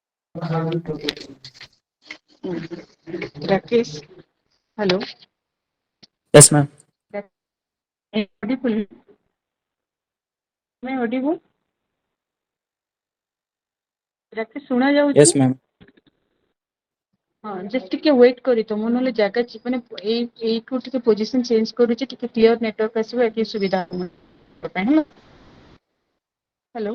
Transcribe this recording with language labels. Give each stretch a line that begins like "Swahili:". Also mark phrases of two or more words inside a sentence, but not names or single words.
English: Rakesh, hello. Yes, ma'am. Audible? Am I audible?
Odia: ରାକେଶ ଶୁଣା ଯାଉଛି?
English: Yes, ma'am.
Odia: ହଁ ଜଷ୍ଟ ଟିକେ ୱେଟ୍ କରିତ ମୁଁ ନହେଲେ ଜାଗା ମାନେ ଏଇଠୁ ଟିକେ
English: position change
Odia: କରୁଛି ଟିକେ
English: clear network
Odia: ଆସିବ ଏଠି ସୁବିଧା ହବ ପାଇଁ ହେଲା। ହ୍ୟାଲୋ।